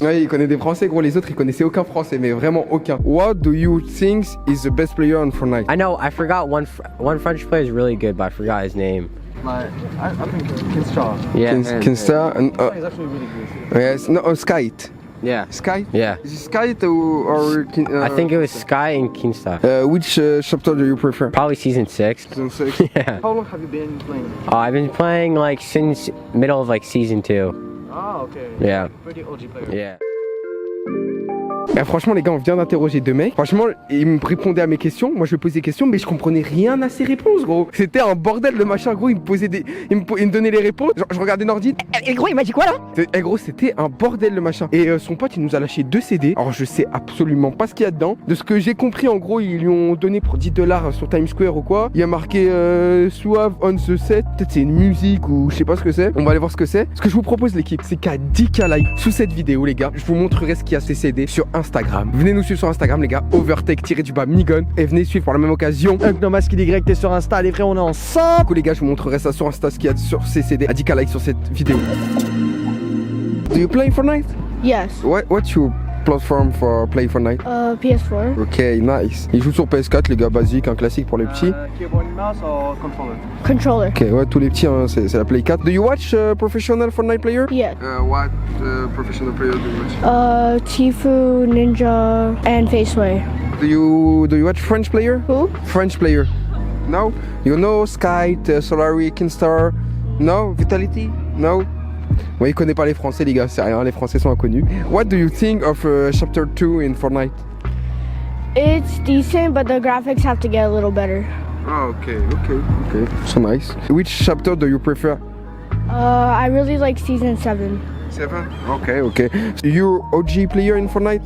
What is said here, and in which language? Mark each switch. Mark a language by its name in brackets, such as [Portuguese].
[French] Ouais, il connaît des Français, gros, les autres ils connaissaient aucun Français, mais vraiment aucun. [English] What do you think is the best player on Fortnite? I know, I forgot one French player is really good, but I forgot his name. Like, I think Keemstar. Yeah. Kinstar and He's actually really good. yes, no, Skyte. Yeah. Skyte? Yeah. Is it Skyte or I think it was Sky and Keemstar. which chapter do you prefer? Probably season 6. Season 6. Yeah. How long have you been playing? I've been playing like since middle of like season 2. Ah, okay. Yeah. Pretty OG player. Yeah. [French] Franchement les gars, on vient d'interroger deux mecs. Franchement, ils me répondaient à mes questions. Moi je lui posais des questions mais je comprenais rien à ses réponses gros. C'était un bordel le machin gros. Il me donnait les réponses. Genre, je regardais Nordine. Et gros il m'a dit quoi là? Gros c'était un bordel le machin. Et son pote il nous a lâché 2 CD. Alors je sais absolument pas ce qu'il y a dedans. De ce que j'ai compris en gros ils lui ont donné pour $10 sur Times Square ou quoi. Il y a marqué Suave on the set. Peut-être c'est une musique ou je sais pas ce que c'est. On va aller voir ce que c'est. Ce que je vous propose l'équipe c'est qu'à 10K like sous cette vidéo les gars, je vous montrerai ce qu'il y a ces CD sur Instagram. Venez nous suivre sur Instagram les gars, Overtake-Migon, et venez suivre pour la même occasion Y, t'es sur Insta, les frères, on est ensemble. Du coup les gars, je vous montrerai ça sur Insta, ce qu'il y a sur ces CD. À 10K like sur cette vidéo. [English] Do you play Fortnite? Yes. What's your platform for play Fortnite? PS4. Ok, nice. [French] Il joue sur PS4, les gars, basique, un classique pour les petits. [English] Keyboard and mouse or controller? Controller. [French] Ok, ouais, tous les petits, hein, c'est la Play 4. [English] Do you watch professional Fortnite player? Yeah. What professional player do you watch? Tifu, Ninja, and Faceway. Do you watch French player? Who? French player. No? You know Skype, Solary, Kinstar? No? Vitality? No? [French] Ouais, il connaît pas les Français, les gars, c'est rien, les Français sont inconnus. [English] What do you think of Chapter 2 in Fortnite? It's decent, but the graphics have to get a little better. Ah, okay. So nice. Which chapter do you prefer? I really like Season 7. 7? Okay. You OG player in Fortnite?